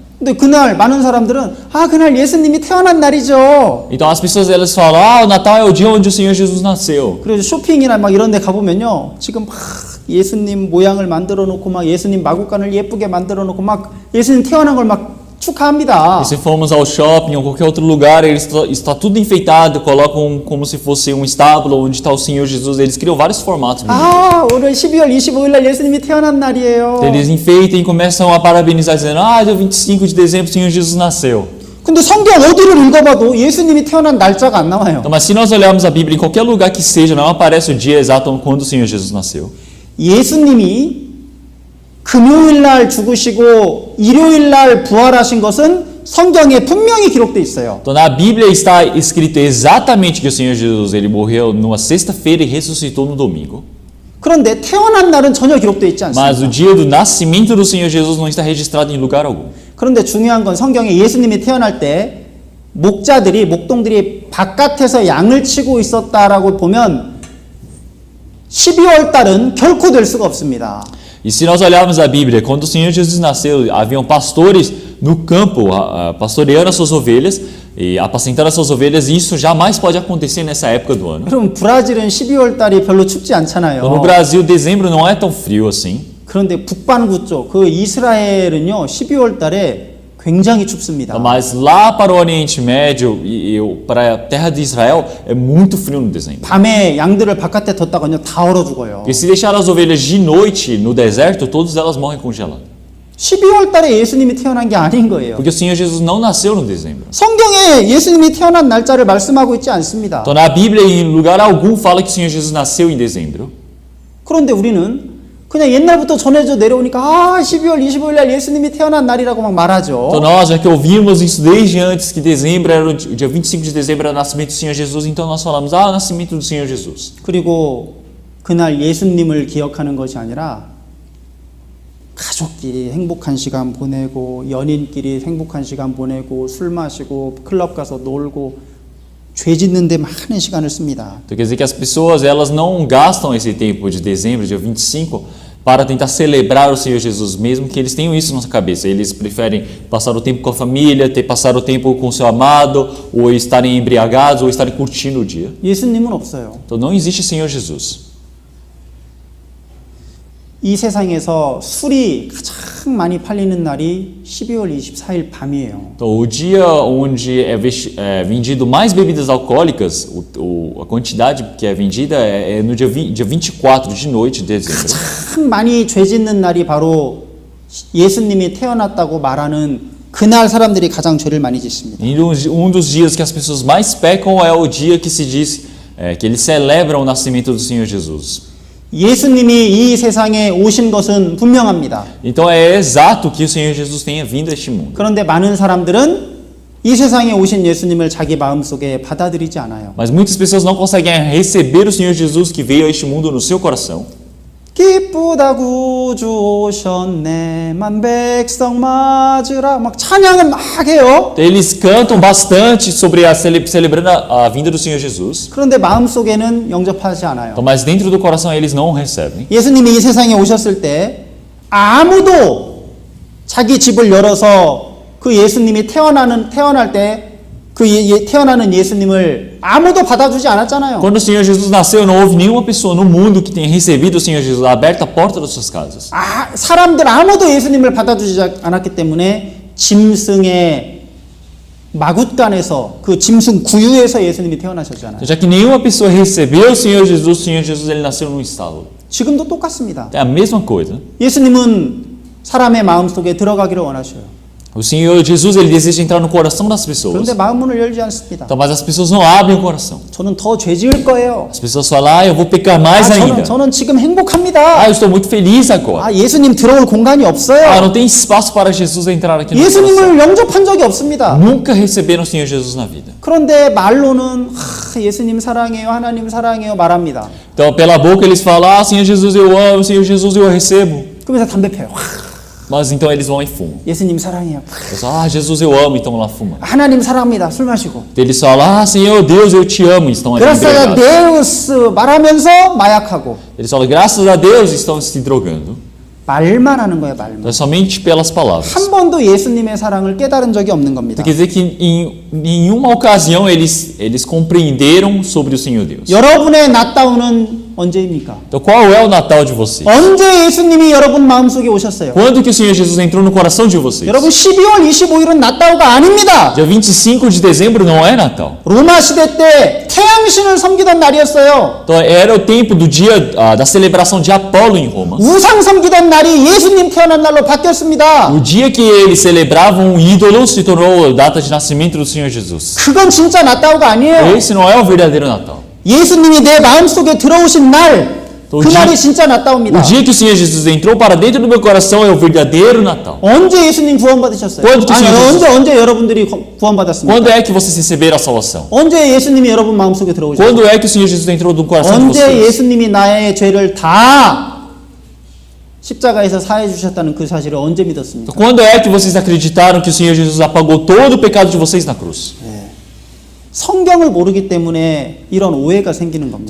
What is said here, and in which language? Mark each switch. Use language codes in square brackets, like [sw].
[ko] 근데 그날 많은 사람들은 그날 예수님이 태어난 날이죠. [pt] Então as pessoas elas falam, o Natal é o dia onde o Senhor Jesus nasceu. [ko] 그래서 쇼핑이나 막 이런 데 가보면요. 지금 막 예수님 모양을 만들어 놓고 막 예수님 마구간을 예쁘게 만들어 놓고 막 예수님 태어난 걸 막 축하합니다. [pt] E se formos ao shopping ou qualquer outro lugar, está tudo enfeitado, colocam como se fosse um estábulo onde está o Senhor Jesus. Eles criam vários formatos. [ko] 오늘 12월 25일 날 예수님이 태어난 날이에요. [pt] Eles enfeitam e começam a parabenizar dizendo, dia 25 de dezembro o Senhor Jesus nasceu. [ko] 근데 성경 어디를 읽어봐도 예수님이 태어난 날짜가 안 나와요. [pt] Então, mas se nós olharmos a Bíblia em qualquer lugar que seja, não aparece o dia exato quando o Senhor Jesus nasceu. [ko] 예수님이 금요일 날 죽으시고 일요일 날 부활하신 것은 성경에 분명히 기록돼 있어요. [pt] Então na Bíblia está escrito exatamente que o Senhor Jesus ele morreu numa sexta-feira e ressuscitou no domingo. [ko] 그런데 태어난 날은 전혀 기록돼 있지 않습니다. [pt] Mas o dia do nascimento do Senhor Jesus não está registrado em lugar algum. [ko] 그런데 중요한 건 성경에 예수님이 태어날 때 목동들이 바깥에서 양을 치고 있었다라고 보면 12월 달은 결코 될 수가 없습니다. [pt] E se nós olharmos a Bíblia, quando o Senhor Jesus nasceu, haviam pastores no campo, pastoreando as suas ovelhas e apacentando as suas ovelhas, e isso jamais pode acontecer nessa época do ano. [ko] 그럼 브라질은 12월 달이 별로 춥지 않잖아요. [pt] No Brasil, dezembro não é tão frio assim. [ko] 그런데 북반구 쪽, 그 이스라엘은요, 12월 달에 굉장히 춥습니다. [pt] Mas lá para o Oriente Médio e para a terra de Israel é muito frio no dezembro. [ko] 밤에 양들을 바깥에 뒀다가요 다 얼어 죽어요. [pt] E se deixar as ovelhas de noite no deserto, todas elas morrem congeladas. [ko] 12월 달에 예수님이 태어난 게 아닌 거예요. [pt] Porque o Senhor Jesus não nasceu no dezembro. [ko] 성경에 예수님이 태어난 날짜를 말씀하고 있지 않습니다. [pt] Então na Bíblia em lugar algum fala que o Senhor Jesus nasceu em dezembro. [ko] 그런데 우리는 그냥 옛날부터 전해져 내려오니까 12월 25일 날 예수님이 태어난 날이라고 막 말하죠. [pt] Então nós já que ouvimos isso desde antes que dezembro era o dia 25 de dezembro era o nascimento do Senhor Jesus, então nós falamos o nascimento do Senhor Jesus. [ko] 그리고 그날 예수님을 기억하는 것이 아니라 가족끼리 행복한 시간 보내고 연인끼리 행복한 시간 보내고 술 마시고 클럽 가서 놀고 죄 짓는 데 많은 시간을 씁니다. [pt] Então quer dizer que as pessoas elas não gastam esse tempo de dezembro, dia 25, para tentar celebrar o Senhor Jesus, mesmo que eles tenham isso na cabeça. Eles preferem passar o tempo com a família, passar o tempo com o seu amado, ou estarem embriagados, ou estarem curtindo o dia. [ko] 예수님은 없어요. [pt] Então não existe Senhor Jesus. [ko] 이 세상에서 술이 가장 많이 팔리는 날이 12월 24일 밤이에요. [pt] Então o dia onde é vendido mais bebidas alcoólicas, a quantidade que é vendida é no dia 24 de noite de dezembro. [ko] 가장 많이 죄 짓는 날이 바로 예수님이 태어났다고 말하는 그날 사람들이 가장 죄를 많이 짓습니다. [pt] E dos dias que as pessoas mais pecam é o dia que se diz que eles celebram o nascimento do Senhor Jesus. [ko] 예수님이 이 세상에 오신 것은 분명합니다. [pt] Então é exato que o Senhor Jesus tenha vindo a este mundo. [ko] 그런데 많은 사람들은 이 세상에 오신 예수님을 자기 마음속에 받아들이지 않아요. [pt] Mas muitas pessoas não conseguem receber o Senhor Jesus que veio a este mundo no seu coração. [ko] 기쁘다 구주 오셨네 만 백성 맞으라 막 찬양을 막 해요. [pt] Eles cantam bastante sobre celebrando a vinda do Senhor Jesus. [ko] 그런데 마음속에는 영접하지 않아요. [pt] Mas dentro do coração eles não recebem. [ko] 예수님이 이 세상에 오셨을 때 아무도 자기 집을 열어서 그 예수님이 태어날 때 그 태어나는 예수님을 아무도 받아주지 않았잖아요. [pt] Quando o Senhor Jesus nasceu, não houve nenhuma pessoa no mundo que tenha recebido o Senhor Jesus, aberto a porta das suas casas. [ko] 사람들 아무도 예수님을 받아주지 않았기 때문에 짐승의 마굿간에서 그 짐승 구유에서 예수님이 태어나셨잖아요. [pt] Já que nenhuma pessoa recebeu o Senhor Jesus ele nasceu num estábulo. [ko] 지금도 똑같습니다. [pt] É a mesma coisa. [ko] 예수님은 사람의 마음속에 들어가기를 원하셔요. [pt] O Senhor Jesus ele deseja entrar no coração das pessoas. [ko] 그런데 마음문을 열지 않습니다. [pt] Então, mas as pessoas não abrem o coração. [ko] 저는 더 죄 지을 거예요. [pt] As pessoas falam, eu vou pecar mais ainda. [ko] 저는 지금 행복합니다. [pt] Eu estou muito feliz agora. [ko] 예수님 들어올 공간이 없어요. [pt] Não tem espaço para Jesus entrar aqui no coração. [ko] 예수님을 영접한 적이 없습니다. [pt] Nunca receberam o Senhor Jesus na vida. [ko] 그런데 말로는 예수님 사랑해요, 하나님 사랑해요 말합니다. [pt] Então, pela boca eles falam, Senhor Jesus eu amo, Senhor Jesus eu recebo. [ko] 그러면서 담배 펴요. [pt] Mas então eles vão e fumam. [ko] 예수님 사랑해요. [pt] Eles falam, Jesus eu amo, então lá fumam. [ko] 하나님 사랑합니다. 술 마시고. [pt] Eles falam, Senhor Deus eu te amo, estão ali Graças a embriagados. [ko] Deus 말하면서 마약하고. [pt] Eles falam, graças a Deus estão se drogando. [ko] 말만 하는 거예요, 말만. [pt] Então, é somente pelas palavras. [ko] 한 번도 예수님의 사랑을 깨달은 적이 없는 겁니다. [pt] Quer dizer que em nenhuma ocasião eles compreenderam sobre o Senhor Deus. [ko] 여러분의 낫다운은 언제입니까? [pt] Então qual é o Natal de vocês? [ko] 언제 예수님이 여러분 마음속에 오셨어요? [pt] Quando que o Senhor Jesus entrou no coração de vocês? [ko] 여러분 12월 25일은 낫다우가 아닙니다. [pt] Dia 25 de dezembro não é Natal. [ko] 로마 시대 때 태양신을 섬기던 날이었어요. [pt] Então era o tempo do dia da celebração de Apolo em Roma. [ko] 우상 섬기던 날이 예수님 태어난 날로 바뀌었습니다. [pt] O dia que eles celebravam um ídolo se tornou a data de nascimento do Senhor Jesus. [ko] 그건 진짜 낫다우가 아니에요. [pt] Esse não é o verdadeiro Natal. [ko] 예수님이 내 마음속에 들어오신 날, 그 날이 진짜 낫다우입니다. [pt] O dia que o Senhor Jesus entrou para dentro do meu coração é o verdadeiro Natal. [ko] 언제 예수님 구원받으셨어요? [pt] Quando que o Senhor Jesus... [ko] 언제 여러분들이 구원받았습니까? [pt] Quando é que vocês receberam a salvação? [ko] 언제 예수님이 여러분 마음속에 들어오셨어요? [pt] Quando é que o Senhor Jesus entrou no coração de [ko] 언제 [pt] vocês? [ko] 예수님이 나의 죄를 다 십자가에서 사해 주셨다는 그 사실을 언제 믿었습니까? [pt] Quando é que vocês acreditaram que o Senhor Jesus apagou todo o pecado de vocês na cruz? [ko] 성경을 모르기 때문에 이런 오해가 생기는 겁니다.